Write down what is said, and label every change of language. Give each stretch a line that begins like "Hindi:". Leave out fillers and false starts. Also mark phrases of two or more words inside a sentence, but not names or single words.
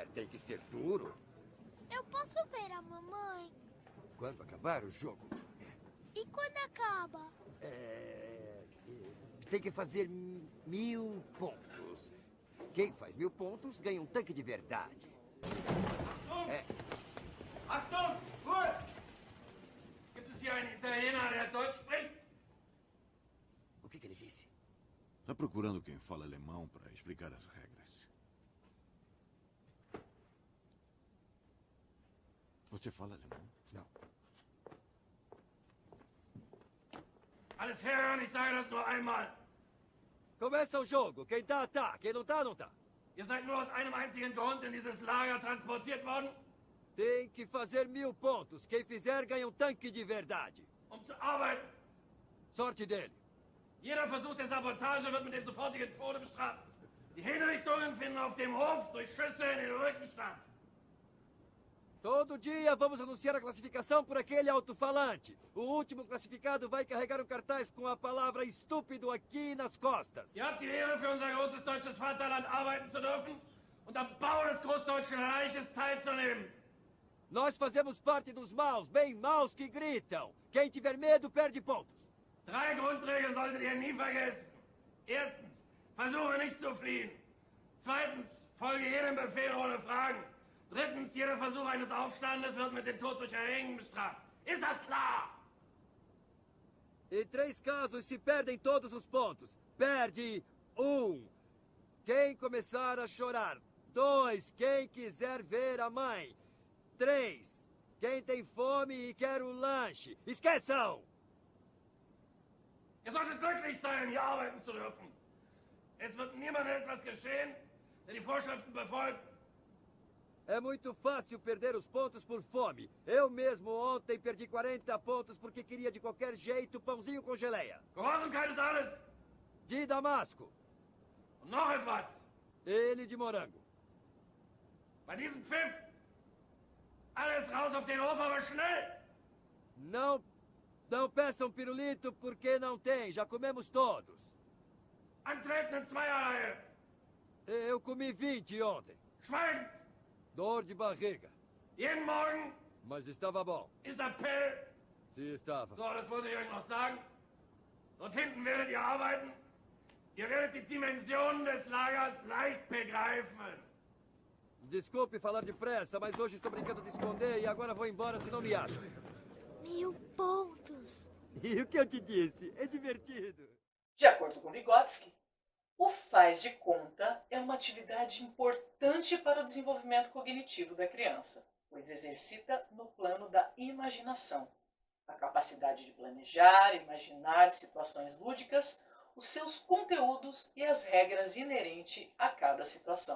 Portuguese: Tem que ser duro. Eu posso ver a mamãe? Quando acabar o jogo, E quando acaba? tem que fazer 1000 pontos. Quem faz 1000 pontos ganha um tanque de verdade.
German: Achtung! Ruhe! Gibt es hier einen Italiener, der Deutsch spricht?
Portuguese: O que ele disse? Está procurando quem fala alemão para explicar as regras. Você fala alemão? Não.
German: Alles hören, ich sage das nur einmal.
Portuguese: Começa o jogo. Quem tá, tá. Quem não tá, não tá.
German: Ihr seid nur aus einem einzigen Grund in dieses Lager transportiert worden,
Portuguese: Tem que fazer 1000 pontos. Quem fizer ganha um tanque de verdade.
German: um zu arbeiten.
Portuguese: Sorte dele.
German: Jeder Versuch der Sabotage wird mit dem sofortigen Tode bestraft. Die Hinrichtungen finden auf dem Hof durch Schüsse in den Rücken statt.
Portuguese: Todo dia vamos anunciar a classificação por aquele alto-falante. O último classificado vai carregar um cartaz com a palavra estúpido aqui nas costas.
German: Ihr habt die Ehre, für unser großes deutsches Vaterland arbeiten zu dürfen und am Bau des Großdeutschen Reiches teilzunehmen.
Portuguese: Nós fazemos parte dos maus, bem maus que gritam. Quem tiver medo perde pontos.
German: 3 Grundregeln solltet ihr nie vergessen. Erstens, versuche nicht zu fliehen. Zweitens, folge jedem Befehl ohne Fragen. Drittens, jeder Versuch eines Aufstandes wird mit dem Tod durch Erhängen bestraft. Ist das klar?
Portuguese: Em 3 casos se perdem todos os pontos. Perde 1. Quem começar a chorar. 2. Quem quiser ver a mãe. 3. Quem tem fome e quer um lanche. Esqueçam!
German: Ihr solltet glücklich sein, hier arbeiten zu dürfen. Es wird niemandem etwas geschehen, der die Vorschriften befolgt.
Portuguese: É muito fácil perder os pontos por fome. Eu mesmo ontem perdi 40 pontos porque queria de qualquer jeito pãozinho com geleia.
German: Gehorsamkeit ist alles.
Portuguese: De Damasco.
German: Und noch etwas.
Portuguese: Ele de morango.
German: Bei diesem Pfiff, alles raus auf den Hof, aber schnell.
Portuguese: Não peçam pirulito porque não tem. Já comemos todos.
German: Antreten in Zweierreihe.
Portuguese: Eu comi 20 ontem.
German: Schweigend.
Portuguese: Dor de barriga.
German: Jeden Morgen
Portuguese: Mas estava bom.
German: ist Appell.
Portuguese: Se estava.
German: So, das wollte ich euch noch sagen. Dort hinten werdet ihr arbeiten. Ihr werdet die Dimensionen des Lagers leicht begreifen.
Portuguese: Desculpe falar depressa, mas hoje estou brincando de esconder e agora vou embora se não me acham. 1000 pontos. E o que eu te disse? É divertido. De acordo com Vygotsky, o faz de conta é uma atividade importante para o desenvolvimento cognitivo da criança, pois exercita no plano da imaginação, a capacidade de planejar, imaginar situações lúdicas, os seus conteúdos e as regras inerentes a cada situação.